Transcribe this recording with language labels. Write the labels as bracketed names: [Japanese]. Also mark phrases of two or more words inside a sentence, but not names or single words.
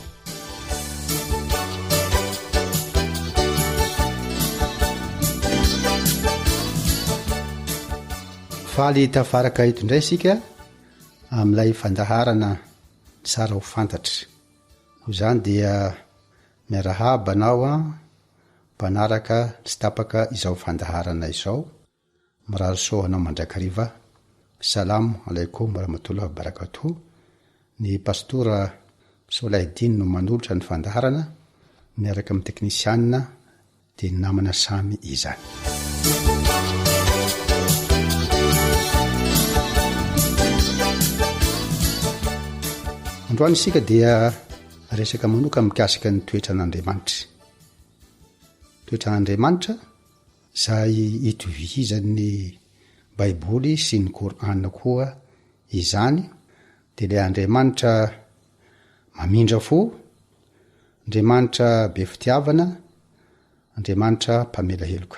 [Malagasy] faly tafaraka eto indray isika amin'ilay fandaharana tsara ho fantatra noho izany dia miarahabanao a mpanaraka sy tapaka izao fandaharana izao mirary sohanao mandrakariva [Arabic] السلام عليكم ورحمة الله وبركاته [Malagasy] ny pastora Solaidin no manolotra ny fandaharana miaraka amin'ny teknisianina dia ny namana samy izany androany isika dia resaka manoka mikasika ny toetran'Andriamanitra toetran'Andriamanitra izay itovihizan'ny Baiboly sy ny Korana koa izany dia ilay Andriamanitra mamindra fo, Andriamanitra be fitiavana, Andriamanitra mpamela heloka.